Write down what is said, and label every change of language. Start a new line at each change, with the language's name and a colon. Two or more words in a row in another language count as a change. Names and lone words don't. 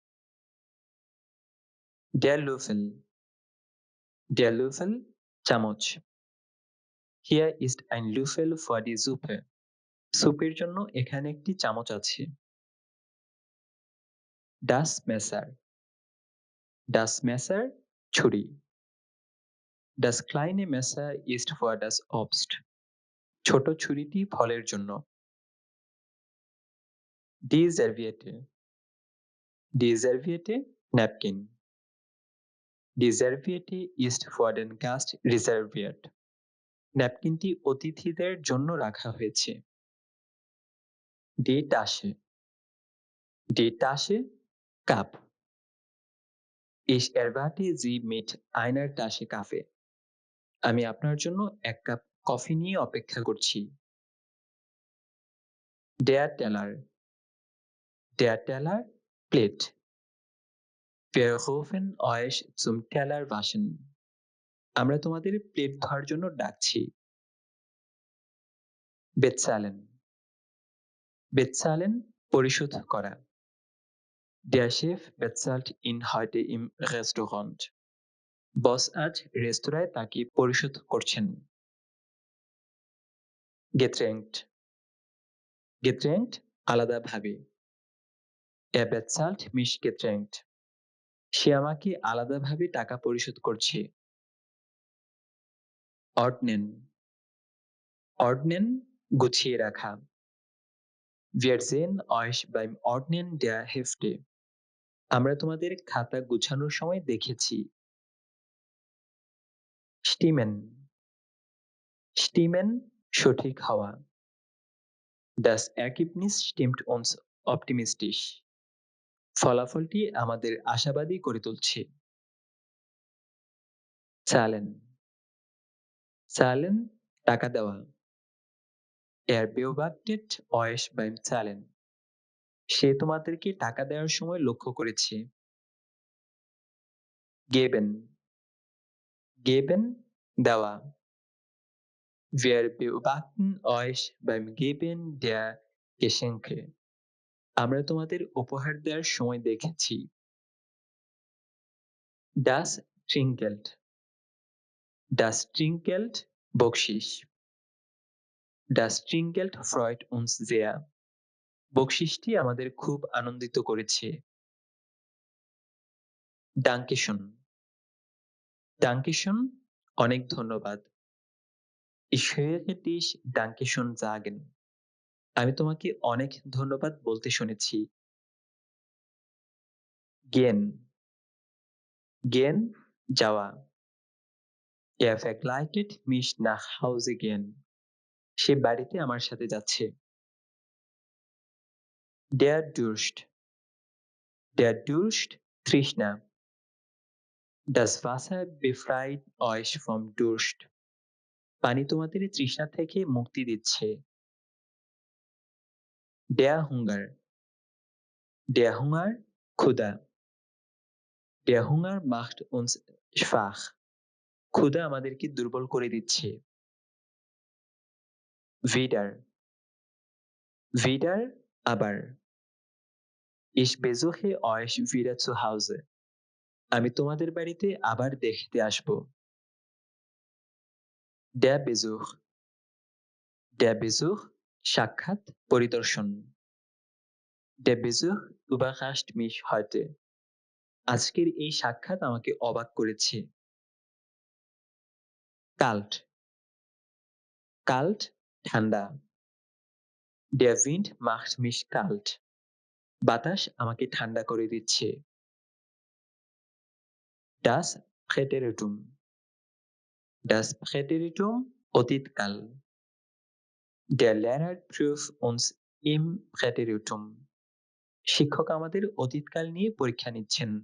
German: Der Löffel. Der Löffel চামচ। Hier ist ein Löffel für die Suppe.
Bangla: স্যুপের জন্য এখানে একটি চামচ আছে।
German: Das Messer. Das Messer ছুরি। Das kleine Messer ist für das Obst.
Bangla: ছোট ছুরিটি ফলের জন্য।
German: Die Serviette. Die Serviette napkin. Die Serviette ist für den Gast reserviert.
Bangla: ন্যাপকিনটি অতিথিদের জন্য রাখা হয়েছে।
German: Die Tasche. Die Tasche কাপ। Ich erwarte Sie mit einer Tasse Kaffee.
Bangla: আমি আপনার জন্য এক কাপ কফি নিয়ে অপেক্ষা করছি।
German: Der Teller. Der Teller প্লেট। Wir rufen euch zum Teller waschen.
Bangla: আমরা তোমাদের প্লেট ধোয়ার জন্য ডাকছি।
German: Bezahlen. Bezahlen
Bangla: পরিশোধ করা।
German: Der Chef bezahlt ihn heute im Restaurant.
Bangla: বস আজ রেস্তোরাঁয় তাকে পরিশোধ করছেন।
German: Getränkt. Getränkt আলাদাভাবে। Er bezahlt mich getrennt.
Bangla: সে আমাকে আলাদাভাবে টাকা পরিশোধ করছে।
German: Ordnen. Ordnen
Bangla: গুছিয়ে রাখা।
German: Wir sehen euch beim Ordnen der Hefte.
Bangla: আমরা তোমাদের খাতা গুছানোর সময় দেখেছি।
German: Stimmen. Stimmen
Bangla: সঠিক হওয়া।
German: Das Ergebnis stimmt uns optimistisch.
Bangla: ফলাফলটি আমাদের আশাবাদী করে তুলছে।
German: Zahlen. Zahlen
Bangla: টাকা দেওয়া।
German: Er beobachtet euch beim Zahlen.
Bangla: সে তোমাদেরকে টাকা দেওয়ার সময় লক্ষ্য করেছে।
German: Geben. Geben দেওয়া। Wir beobachten euch beim Geben der Geschenke.
Bangla: আমরা তোমাদের উপহার দেওয়ার সময় দেখেছি।
German: Das Trinkgeld. Das Trinkgeld বকশিশ। Das Trinkgeld freut uns sehr.
Bangla: বকশিশটি আমাদের খুব আনন্দিত করেছে।
German: Dankeschön. Dankeschön
Bangla: অনেক ধন্যবাদ।
German: Ich höre dich Dankeschön sagen.
Bangla: আমি তোমাকে অনেক ধন্যবাদ বলতে শুনেছি।
German: Gehen. Gehen যাওয়া। Er begleitet mich nach Hause gehen.
Bangla: সে বাড়িতে আমার সাথে যাচ্ছে।
German: Der Durst. Der Durst তৃষ্ণা। Das Wasser befreit euch vom Durst.
Bangla: পানি তোমাদের তৃষ্ণা থেকে মুক্তি দিচ্ছে।
German: Der Hunger. Der Hunger ক্ষুধা। Der Hunger macht uns schwach.
Bangla: ক্ষুধা আমাদেরকে দুর্বল করে দিচ্ছে। Wieder.
German: Wieder আবার। Ich besuche euch wieder zu Hause.
Bangla: আমি তোমাদের বাড়িতে আবার দেখতে আসব।
German: Der Besuch. Der Besuch
Bangla: সাক্ষাৎ পরিদর্শন।
German: Der Besuch überrascht mich heute.
Bangla: আজকের এই সাক্ষাৎ আমাকে অবাক করেছে।
German: Kalt. Kalt ঠান্ডা। Der Wind macht mich kalt.
Bangla: বাতাস আমাকে ঠান্ডা করে দিচ্ছে।
German: Das Präteritum. Das Präteritum অতীতকাল। Der Lehrer prüft uns im Präteritum.
Bangla: শিক্ষক আমাদের অতীতকাল নিয়ে পরীক্ষা নিচ্ছেন।